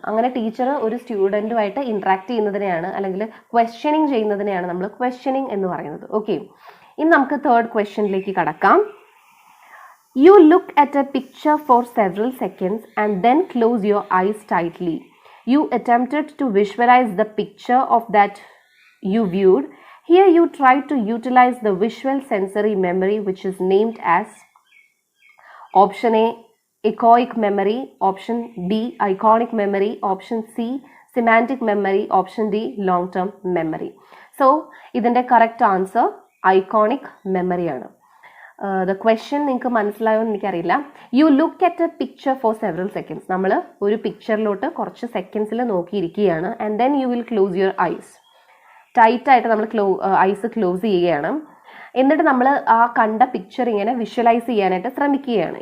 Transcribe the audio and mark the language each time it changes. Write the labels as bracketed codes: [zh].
[ml] അങ്ങനെ ടീച്ചർ ഒരു സ്റ്റുഡൻറ്റുമായിട്ട് ഇൻട്രാക്ട് ചെയ്യുന്നതിനെയാണ് അല്ലെങ്കിൽ ക്വസ്റ്റ്യനിങ് ചെയ്യുന്നതിനെയാണ് നമ്മൾ ക്വസ്റ്റ്യനിങ് എന്ന് പറയുന്നത്. ഓക്കെ, ഇനി നമുക്ക് തേർഡ് ക്വസ്റ്റ്യനിലേക്ക് കടക്കാം. [en] You look at a picture for several seconds and then close your eyes tightly. You attempted to visualize the picture of that you viewed. Here you try to utilize the visual sensory memory which is named as option A, echoic memory, option B, iconic memory, option C, semantic memory, option D, long-term memory. [ml] So, ഇതിൻ്റെ correct answer iconic memory ആണ്. The question നിങ്ങൾക്ക് മനസ്സിലായോ എന്ന് എനിക്കറിയില്ല. [en] you look at a picture for several seconds, [ml] നമ്മൾ ഒരു പിക്ചറിലോട്ട് കുറച്ച് സെക്കൻഡ്സിൽ നോക്കിയിരിക്കുകയാണ്. [en] and then you will close your eyes, [ml] ടൈറ്റായിട്ട് നമ്മൾ ഐസ് ക്ലോസ് ചെയ്യുകയാണ്. എന്നിട്ട് നമ്മൾ ആ കണ്ട പിക്ചർ ഇങ്ങനെ വിഷ്വലൈസ് ചെയ്യാനായിട്ട് ശ്രമിക്കുകയാണ്.